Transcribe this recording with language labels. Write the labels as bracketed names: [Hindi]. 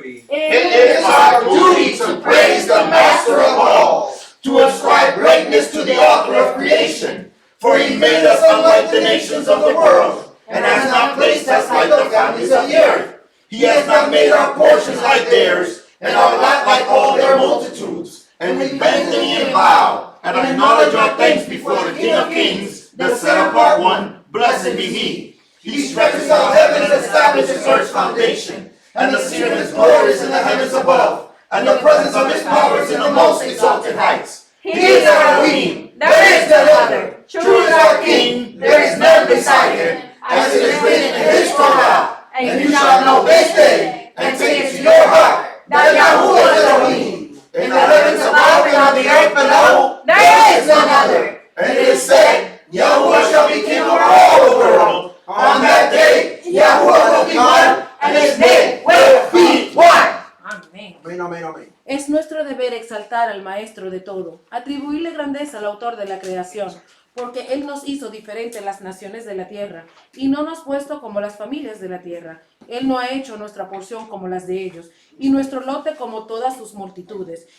[English] It is our duty to praise the Master of all, to ascribe greatness to the author of creation, nations of the world, and has not placed us like the families of the earth. He has not made our portions like theirs, and our lot like all their multitudes. And we bend the knee and bow, and acknowledge our thanks before the King of Kings, the set-apart one, blessed be He. He stretches out heavens and establishes earth's foundation, and the seat of His glory is in the heavens above, and the presence of His power is in the most exalted heights. He is Elohim, there is none other. True is our King, there is none beside Him. As it is written in His Torah, and you shall know this day, and take it to your heart, that Yahuwah is Elohim. In the heavens above and on the earth below, there is none other. And it is said, Yahuwah shall be king over all the world. On that day, Yahuwah will be one, and His name will be one. [Spanish] Amén. Amén, amén, amén. Es nuestro deber exaltar al Maestro de todo, atribuirle grandeza al Autor de la creación, porque Él nos hizo diferentes las naciones de la tierra, y no nos ha puesto como las familias de la tierra. Él no ha hecho nuestra porción como las de ellos, y nuestro lote como todas sus multitudes.